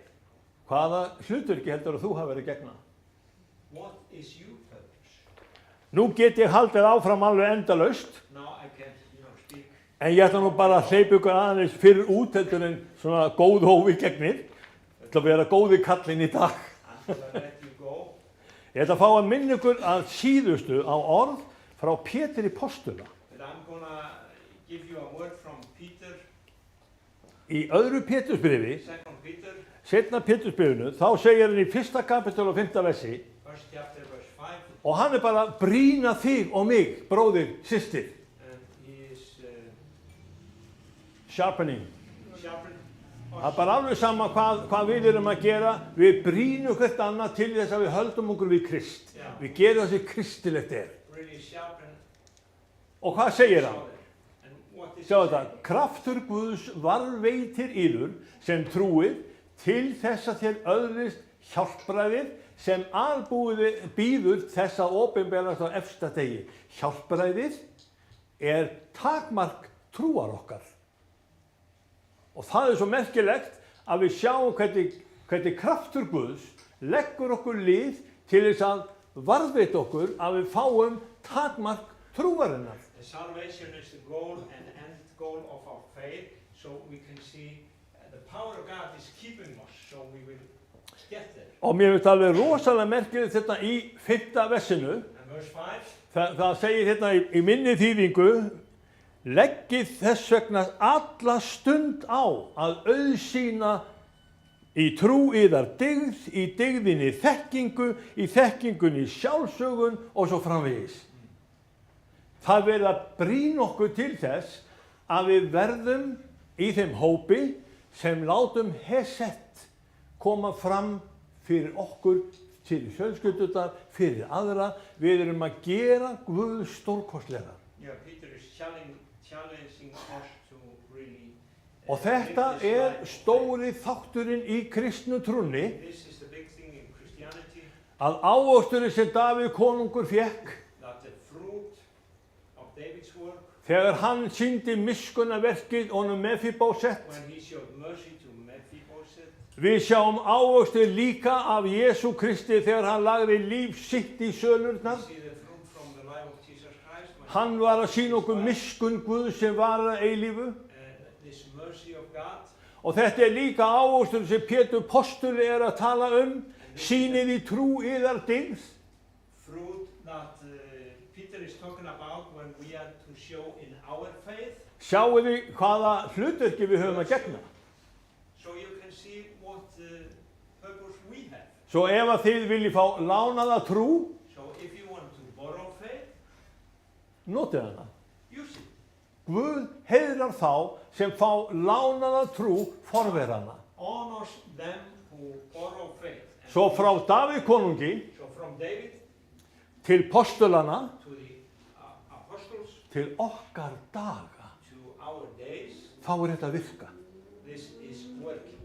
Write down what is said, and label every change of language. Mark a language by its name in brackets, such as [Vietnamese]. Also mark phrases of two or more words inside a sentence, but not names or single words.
[Icelandic] Hvaða hlutverki heldur að þú hafi verið að gegna? [English] What is your purpose? [Icelandic] Nú get ég haldið áfram alveg endalaust, [English] Now I can, speak. [Icelandic] en ég ætla nú bara að hleypa ykkur aðeins fyrir út heldur en svona góð hófi gegnir. Ég ætla að vera góði kallinn í dag. [English] Until I let you go. [Icelandic] Ég ætla að fá að minna ykkur að síðustu á orð frá Pétri postula. [English] But I'm gonna give you a word from Peter, [Icelandic] Í öðru Pétursbréfi, [English] 2 Peter, [Icelandic] seinna Pétursbréfinu, þá segir hann í 1. kapitál og 5. versi, [English] first chapter, verse 5, [Icelandic] og hann er bara að brýna þig og mig, bróðir, systir, [English] and he is sharpening. sharpened [Icelandic] Það er bara alveg sama hvað við erum að gera, við brýnum hvert annað til þess að við höldum okkur við Krist. Já. Við gerum það sem kristilegt er. [English] really sharpened. [Icelandic] Og hvað segir hann? [English] And what is [Icelandic] Sjá [English] he [Icelandic] þetta, [English] saying? [Icelandic] kraftur Guðs varveitir yður sem trúið til þess að þér öðlist hjálpræðið sem býður þess að opinberast á efsta degi. Hjálpræðið er takmark trúar okkar. Og það er svo merkilegt að við sjáum hvernig kraftur Guðs leggur okkur lið til þess að varðveita okkur að við fáum takmark trúarinnar. [English] The salvation is the goal and end goal of our faith, so we can see the power of God is keeping us, so we will get there. [Icelandic] Og mér finnst alveg rosalega merkilegt þetta í 5. versinu. [English] And verse 5, [Icelandic] Það segir hérna í minni þýðingu, leggið þess vegna alla stund á að auðsýna í trú yðar dygð, í dygðinni þekkingu, í þekkingunni sjálfsögun og svo framvegis. Það verður að brýna okkur til þess að við verðum í þeim hópi sem látum Hesed koma fram fyrir okkur, fyrir fjölskyldunar, fyrir aðra. Við erum að gera Guð stórkostlega. [English] yeah, Peter is challenging us to really [Icelandic] Og þetta stóri þátturinn í kristnu trúnni, [English] this is the big thing in Christianity, [Icelandic] að ávöxturinn sem Davíð konungur fékk, [English] that the fruit of David's work, [Icelandic] þegar hann sýndi miskunnaverkið honum Mefibósett, [English] when he showed mercy to Mephibosheth, [Icelandic] við sjáum ávöxtur líka af Jesú Kristi þegar hann lagði líf sitt í [English] we [Icelandic] sölurnar. [English] see the fruit from the life of Jesus Christ, when [Icelandic] Hann var að sýna okkur miskun Guð sem varar að eilífu. [English] this mercy of God, [Icelandic] Og þetta líka ávöxtur sem Pétur postuli að tala sýnið í trú yðar dygð. [English] fruit that Peter is talking about when we are to show in our faith. [Icelandic] Sjáu þið hvaða hlutverki við höfum að gegna. [English] So you can see what purpose we have. [Icelandic] Svo ef að þið viljið fá lánaða trú, [English] So if you want to borrow faith, [Icelandic] notið hana. [English] use it. [Icelandic] Guð heiðrar þá sem fá lánaða trú forverana. [English] Honors them who borrow faith. And [Icelandic] Svo frá Davíð konungi [English] so from David [Icelandic] til postulana [English] to the apostles [Icelandic] til okkar daga, [English] to our days, [Icelandic] þá þetta að virka. [English] this is working.